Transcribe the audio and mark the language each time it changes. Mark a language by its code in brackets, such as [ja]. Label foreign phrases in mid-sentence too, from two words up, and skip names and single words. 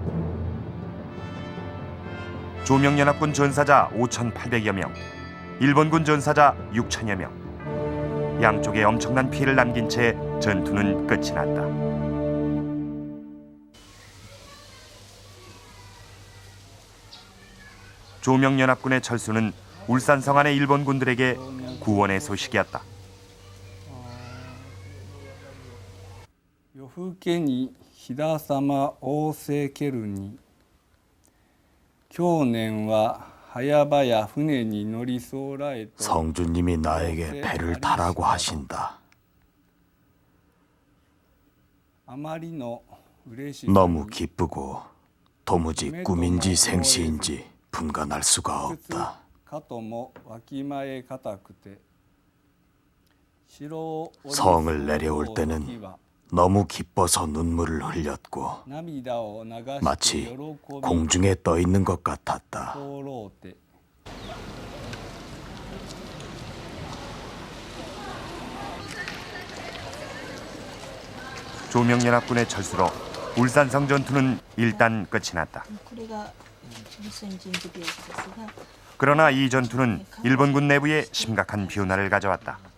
[ko] 조명연합군 전사자 5,800여 명, 일본군 전사자 6천여 명. 양쪽에 엄청난 피해를 남긴 채 전투는 끝이 났다. 조명연합군의 철수는 울산성 안의 일본군들에게 구원의 소식이었다. [ja] 夜更けに飛騨様仰せけるに去年は早々船に乗りそうらえと [ko] 성주님이 나에게 배를 타라고 하신다. [ja] あまりの嬉し [ko] 너무 기쁘고 도무지 꿈인지 생시인지 분간할 수가 없다. [ja] かともわきまえ固くて [ko] 성을 내려올 때는 너무 기뻐서 눈물을 흘렸고 [ja] 涙を流して [ko] 마치 [ja] 喜び [ko] 공중에 떠 있는 것 같았다. [ja] 通ろうて [ko] 조명연합군의 철수로 울산성 전투는 일단 끝이 났다. 그러나 이 전투는 일본군 내부에 심각한 변화를 가져왔다.